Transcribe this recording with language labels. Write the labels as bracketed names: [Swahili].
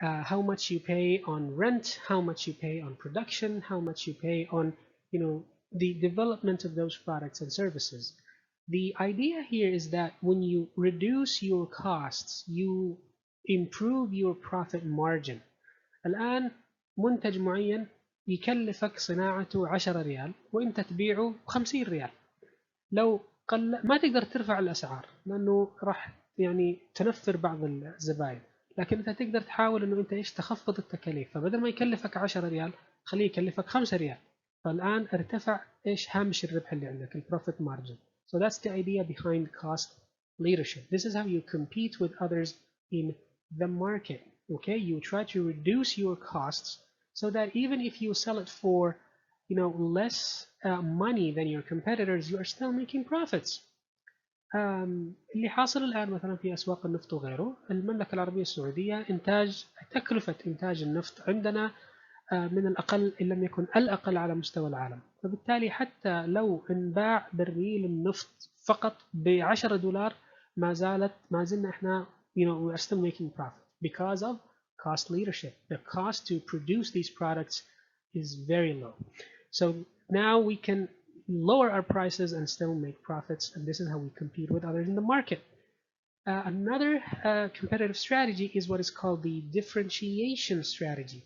[English] how much you pay on rent, how much you pay on production, how much you pay on, the development of those products and services. The idea here is that when you reduce your costs, you improve your profit margin. [Arabic] الآن منتج معين يكلفك صناعته 10 ريال وانت تبيعه ب50 ريال. لو ما تقدر ترفع الأسعار لأنه راح يعني تنفر بعض الزبائن، لكن انت تقدر تحاول انه انت ايش تخفض التكاليف، فبدل ما يكلفك 10 ريال خليه يكلفك 5 ريال، فالآن ارتفع ايش هامش الربح اللي عندك، البروفيت مارجن. [English] So that's the idea behind cost leadership. This is how you compete with others in the market. Okay, you try to reduce your costs so that even if you sell it for less money than your competitors, you are still making profits. [Arabic] اللي حاصل الآن مثلا في أسواق النفط وغيره، المملكة العربية السعودية تكلفة إنتاج النفط عندنا من الأقل إن لم يكن الأقل على مستوى العالم، فبالتالي حتى لو انباع برميل النفط فقط ب$10 ما زلنا احنا [English] we are still making profit because of cost leadership. The cost to produce these products is very low. So now we can lower our prices and still make profits, and this is how we compete with others in the market. Another competitive strategy is what is called the differentiation strategy.